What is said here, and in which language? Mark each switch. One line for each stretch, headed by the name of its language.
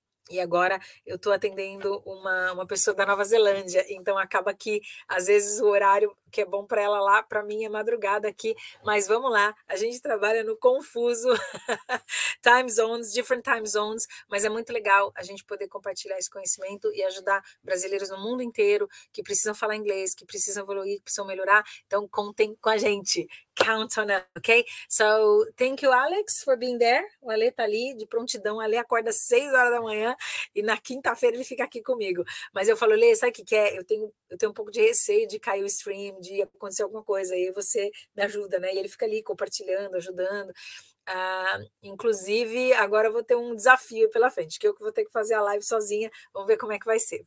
Portuguese: E agora eu estou atendendo uma pessoa da Nova Zelândia, então acaba que às vezes o horário que é bom para ela lá, para mim é madrugada aqui, mas vamos lá, a gente trabalha no confuso time zones,
English: different time zones,
Portuguese: mas é muito legal a gente poder compartilhar esse conhecimento e ajudar brasileiros no mundo inteiro que precisam falar inglês, que precisam evoluir, que precisam melhorar, então contem com a gente.
English: Count on us, okay? So, thank you, Alex, for being there.
Portuguese: O Ale tá ali, de prontidão. O Ale acorda às 6 horas da manhã e na quinta-feira ele fica aqui comigo. Mas eu falo, Lê, sabe o que é? Eu tenho um pouco de receio de cair o stream, de acontecer alguma coisa, aí você me ajuda, né? E ele fica ali compartilhando, ajudando. Inclusive, agora eu vou ter um desafio pela frente, que eu vou ter que fazer a live sozinha. Vamos ver como é que vai ser.